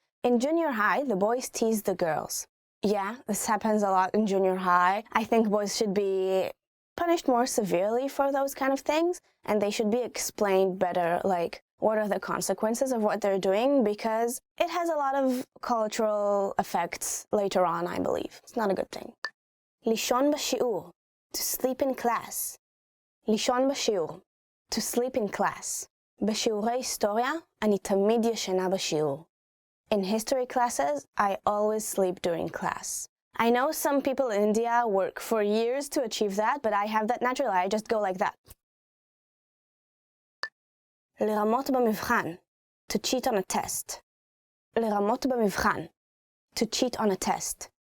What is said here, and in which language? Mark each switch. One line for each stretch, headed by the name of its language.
English: In junior high, the boys tease the girls. Yeah, this happens a lot in junior high. I think boys should be punished more severely for those kind of things, and they should be explained better, like, what are the consequences of what they're doing, because it has a lot of cultural effects later on, I believe. It's not a good thing.
Hebrew: לישון בשיעור,
English: to sleep in class. לישון בשיעור, to sleep in class.
Hebrew: בשיעורי היסטוריה, אני תמיד ישנה בשיעור.
English: In history classes, I always sleep during class. I know some people in India work for years to achieve that, but I have that naturally. I just go like that.
Hebrew: לרמות במבחן,
English: to cheat on a test. לרמות במבחן, to cheat on a test.